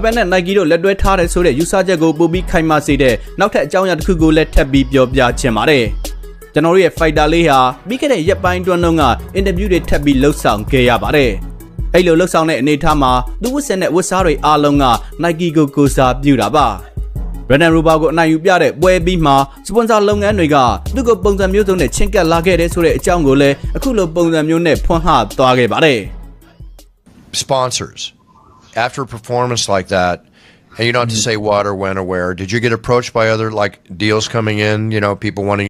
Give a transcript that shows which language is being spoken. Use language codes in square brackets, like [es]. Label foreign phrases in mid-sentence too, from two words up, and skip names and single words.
[my] Ban နဲ့ Nike တို့လက်တွဲထားတဲ့ဆိုတဲ့ user ချက်ကိုပို့ပြီးခိုင်မာစေတဲ့နောက်ထပ်အကြောင်းအရာတစ်ခုကိုလည်းထပ်ပြီးပြောပြချင်ပါတယ်ကျွန်တော်တို့ရဲ့ fighter လေးဟာပြီးခဲ့တဲ့ရက်ပိုင်းတွင်းက interview တွေထပ်ပြီးလှုပ်ဆောင်ခဲ့ရပါတယ်အဲ့လိုလှုပ်ဆောင်တဲ့အနေအထားမှာသူဝတ်ဆင်တဲ့ဝတ်စားတွေအားလုံးက Nike ကိုကိုစားပြုတာပါ Brandon Rober ကိုအနိုင်ယူပြတဲ့ပွဲပြီးမှာ sponsor လုပ်ငန်းတွေကသူ့ကိုပုံစံမျိုးစုံနဲ့ချင်းကပ်လာခဲ့တဲ့ဆိုတဲ့အကြောင်းကိုလည်းအခုလိုပုံစံမျိုးနဲ့ဖွင့်ဟသွားခဲ့ပါတယ် [en] Sponsors after a performance like that and you don't have to say what or when or where did you get approached by other like deals coming in people wanting